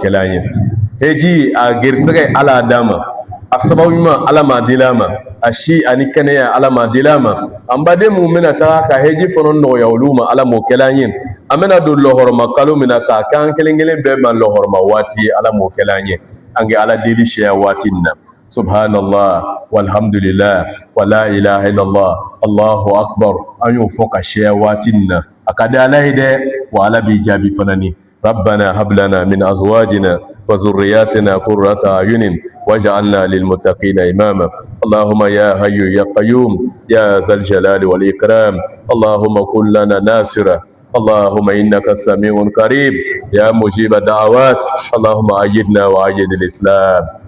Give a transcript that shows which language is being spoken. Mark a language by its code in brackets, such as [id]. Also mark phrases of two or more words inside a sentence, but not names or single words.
[bm] kɛla an ye heji a gerisɛgɛ ala d'a ma a sababu ɲuman ala ma deli a ma a si ani kɛnɛya ala ma deli a ma an baden mun bɛna taga ka heji fana nɔgɔya olu ma ala m'o kɛla an ye an bɛna don lɔhɔrɔma kalo min na k'a kɛ an kelen kelen bɛɛ ma lɔhɔrɔma waati ye ala m'o kɛla an ye an kɛ ala deli siya waati nin na [ar] سبحان الله والحمد لله ولا إله إلا الله الله أكبر [bm] an y'o fɔ ka siya waati nin na a ka di ala ye dɛ wa ala b'i jaabi fana ni [ar] ربنا هب لنا من أزواجنا وذرياتنا قرة أعين واجعلنا للمتقين إماما اللهم يا حي يا قيوم يا ذا الجلال والإكرام اللهم كن لنا ناصرا اللهم إنك السميع قريب يا مجيب الدعوات اللهم أيدنا وأيد الإسلام